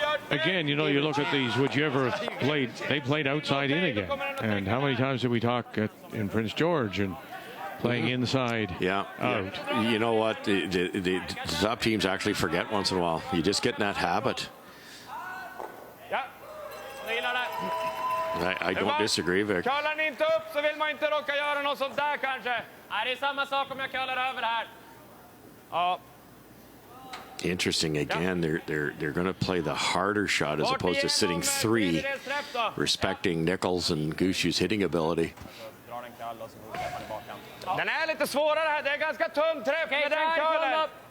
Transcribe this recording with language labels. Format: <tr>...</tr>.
<en>again, you know, you look at these, would you ever played, they played outside in again. And how many times did we talk in Prince George and playing inside Yeah. out? You know what? The top teams actually forget once in a while. You just get in that habit.</en> <sv>Ja.</sv> <en>I don't disagree, Vic.</en> <sv>Kallar ni inte upp så vill man inte råka göra något sånt där kanske. Nej, det är samma sak om jag kallar över här. Ja.</sv> <en>Interesting again. They're going to play the harder shot as opposed to sitting 3, respecting Nichols and Gushue's hitting ability.</en> <sv>Drar en kall och så går vi i bakhand. Den är lite svårare här. Det är ganska tunn träff med den kullen.</sv>